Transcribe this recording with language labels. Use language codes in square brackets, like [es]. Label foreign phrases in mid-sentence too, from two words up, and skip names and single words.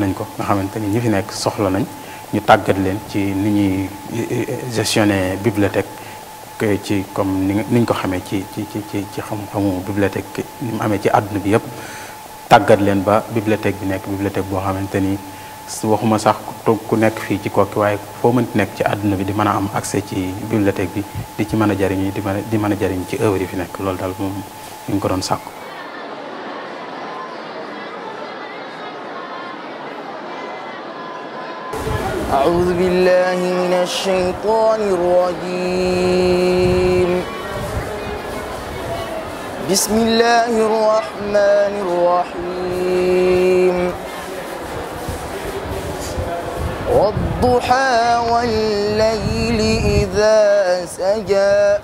[wo] nañ ko nga xamante ni ñi fi nekk soxla nañ ñu tàggat leen ci ni ñuy [fr] gestionner bibliothèque [wo] ci comme niñ ko xamee ci xam-xamu bibliothèque ni mu amee ci àdduna bi yëpp tàggat leen ba bibliothèque bi nekk bibliothèque boo xamante ni waxuma sax ku nekk fii ci Koki waaye foo mënti nekk ci àdduna bi di mën a am accès ci bibliothèque bi di ci mën a jariñu di mën a jariñ ci œuvre yi fi nekk loolu daal moom ñu ngi ko doon sàkku. [ar] أعوذ بالله من الشيطان الرجيم بسم الله الرحمن الرحيم والضحى والليل إذا سجى